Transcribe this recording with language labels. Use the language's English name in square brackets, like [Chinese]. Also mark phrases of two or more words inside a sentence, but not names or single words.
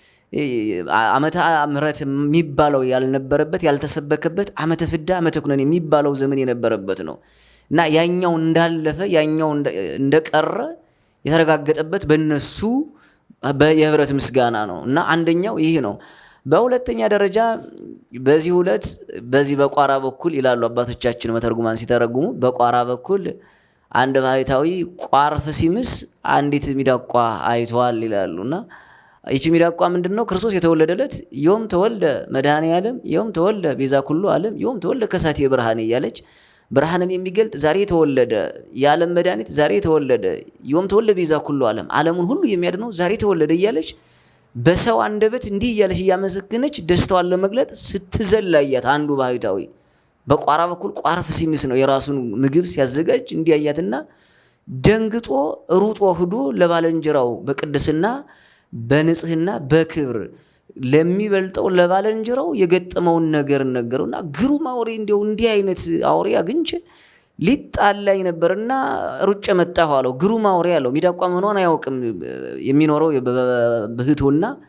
[Amharic] ዓመተ ምሕረት የሚባለው ያልነበረበት ያልተሰበከበት ዓመተ ፍዳ ዓመተ ኩነኔ የሚባለው ዘመን የነበረበት ነው እና ያኛው እንዳለፈ ያኛው እንደቀረ የተረጋገጠበት በእነሱ የህብረት ምስጋና ነው እና አንደኛው ይህ ነው። በሁለተኛ ደረጃ በዚህ ሁለት በዚህ በቋራ በኩል ይላሉ አባቶቻችን መተርጉማን ሲተረጉሙ በቋራ በኩል አንድ ባህታዊ ቋርፍ ሲምስ አንዲት ሚዳቋ አይቷል ይላሉና ይቺ ሚዳቋ ምንድነው ክርስቶስ የተወለደለት [Geez] ዮም ተወልደ መድኃኔ ዓለም ዮም ተወልደ ቤዛ ኩሉ ዓለም ዮም ተወልደ ከሳቴ ብርሃኔ [Amharic] እያለች ብርሃንን የሚገልጥ ዛሬ ተወለደ የዓለም መድኃኒት ዛሬ ተወለደ [Geez] ዮም ተወልደ ቤዛ ኩሉ ዓለም [Amharic] ዓለሙን ሁሉ የሚያድነው ዛሬ ተወለደ እያለች በሰው አንደበት እንዲህ እያለች እያመሰገነች ደስታዋን ለመግለጥ ስትዘላያት አንዱ ባህታዊ በቋራ በኩል ቋርፍ ሲምስ ነው የራሱን ምግብ ሲያዘጋጅ እንዲያያትና ደንግጦ ሩጦ ሄዶ ለባለንጀራው በቅድስና በንጽህና በክብር ለሚበልጠው ለባለንጀራው የገጠመውን ነገር ነገረውና ግሩም አውሬ እንዲያው እንዲህ አይነት አውሬ አግኝቼ ሊጣላይ ነበርና ሩጬ መጣሁ አለው። ግሩም አውሬ አለው። ሚዳቋ መሆኗን አያውቅም። የሚኖረው በህቶና